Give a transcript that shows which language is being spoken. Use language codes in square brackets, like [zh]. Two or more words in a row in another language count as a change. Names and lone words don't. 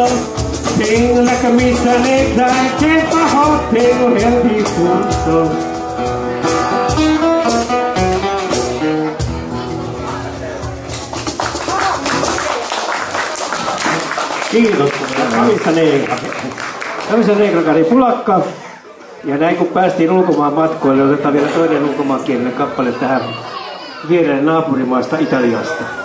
[es] Tengo la camisa negra y debajo tengo el disgusto. [fi] Kiitos. Camisa Negra Kari Pulakka. Ja näin kun päästiin ulkomaan matkoille, otetaan vielä toinen ulkomaankielinen kappale tähän viereen naapurimaasta Italiasta.